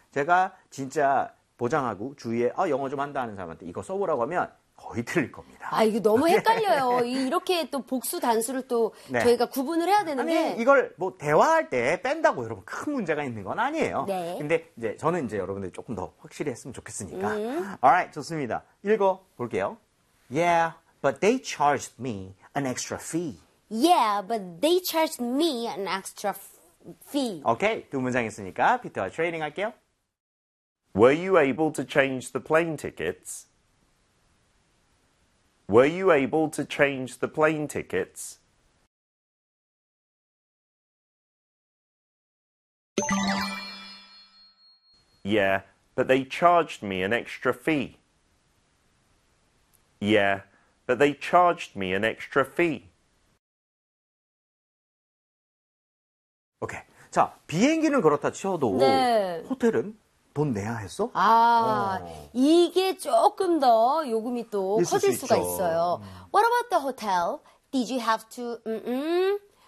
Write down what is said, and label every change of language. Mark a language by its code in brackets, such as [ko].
[ko] 제가 진짜 보장하고 주위에 아, 영어 좀 한다는 사람한테 이거 써보라고 하면 거의 틀릴 겁니다. 아, 이거 너무 헷갈려요. 이렇게 또 복수 단수를 또 네. 저희가 구분을 해야 되는데. 아니, 이걸 뭐 대화할 때 뺀다고 여러분 큰 문제가 있는 건 아니에요. 네. 근데 이제 저는 이제 여러분들이 조금 더 확실히 했으면 좋겠으니까. [en] Alright, [ko] 좋습니다. 읽어 볼게요. [en] Yeah, but they charged me an extra fee. Yeah, but they charged me an extra fee. [ko] Okay, 두 문장 있으니까 피터와 트레이닝 할게요. [en] Were you able to change the plane tickets? Were you able to change the plane tickets? 예, but they charged me an extra fee. 예, but they charged me an extra fee. [ko] 오케이. 자, 비행기는 그렇다 치어도 네. 호텔은 돈 내야 했어? 아, 오. 이게 조금 더 요금이 또 커질 수가 있어요. [en] What about the hotel? Did you have to?